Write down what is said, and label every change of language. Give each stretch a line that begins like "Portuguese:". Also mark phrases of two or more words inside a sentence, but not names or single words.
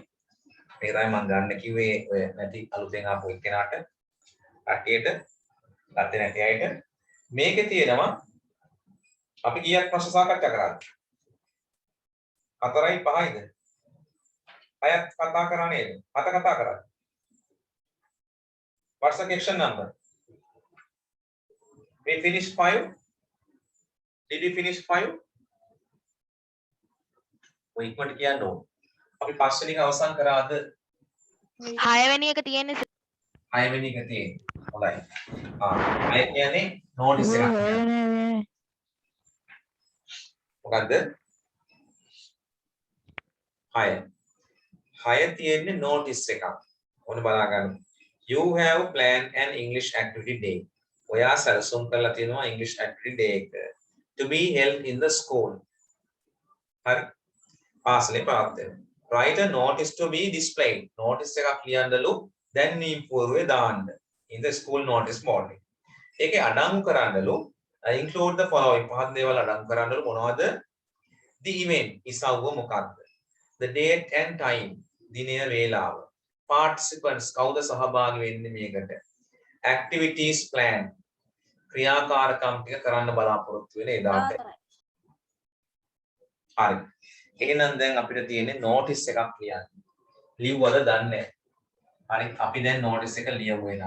Sinhala: මේක තමයි මම ගන්න කිව්වේ ඔය නැති අලුතෙන් ආපු එක්කෙනාට කට්ටියට ගත්තේ නැති අයට. මේකේ තියෙනවා අපි කීයක් ප්‍රශ්න සාකච්ඡා කරාද? 4යි 5යිද? 6ක් කතා කරා නේද? 7 කතා කරා.
English: What's the question number? We finished 5. Did we finish 5?
Sinhala: ඔය ඉක්මනට කියන්න ඕන. අපි 5 වෙනි එක අවසන් කරාද? 6 වෙනි එක තියෙන්නේ 6 වෙනි එක තියෙන්නේ. හොඳයි. 6 කියන්නේ notice එකක්. මොකද්ද? 6. 6 තියෙන්නේ notice එකක්. ඕන බලා ගන්න.
English: You have planned an English activity day.
Sinhala: ඔයා සැලසුම් කරලා තියෙනවා
English: English activity day එක to be held in the school.
Sinhala: හරි. පාසලේ ප්‍රාර්ථනා.
English: Write a notice to be displayed.
Sinhala: Notice එකක් ලියන්නලු දැන්වීම් පූර්වයේ දාන්න.
English: In the school notice board.
Sinhala: ඒකේ අඩංගු කරන්නලු
English: include the following.
Sinhala: පහත් දේවල් අඩංගු කරන්නලු මොනවද?
English: The event
Sinhala: ඉසව්ව මොකක්ද?
English: The date and time.
Sinhala: දිනය වේලාව. Participants කවුද සහභාගී වෙන්නේ මේකට?
English: Activities plan.
Sinhala: ක්‍රියාකාරකම් ටික කරන්න බලාපොරොත්තු වෙන එදාට. හරි. එහෙනම් දැන් අපිට තියෙන්නේ notice එකක් ලියන්න. ලිව්වද දන්නේ නැහැ. හරි. අපි දැන් notice එක ලියමු එහෙනම්.